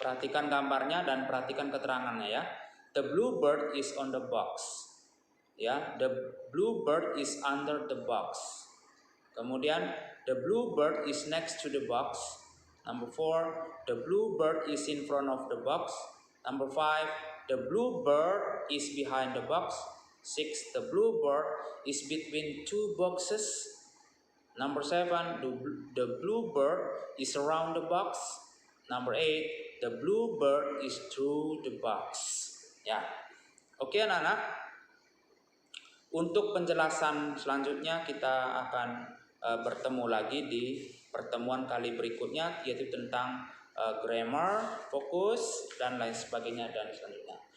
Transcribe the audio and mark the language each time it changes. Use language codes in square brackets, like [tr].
[id] Perhatikan gambarnya dan perhatikan keterangannya, ya. [en] The blue bird is on the box. Ya, the blue bird is under the box. Kemudian the blue bird is next to the box. Number 4, the blue bird is in front of the box. Number 5, the blue bird is behind the box. 6. The blue bird is between two boxes. Number 7. The blue bird is around the box. Number 8. The blue bird is through the box. [id] Ya. Oke anak-anak. Untuk penjelasan selanjutnya kita akan bertemu lagi di pertemuan kali berikutnya, yaitu tentang grammar, fokus, dan lain sebagainya dan selanjutnya.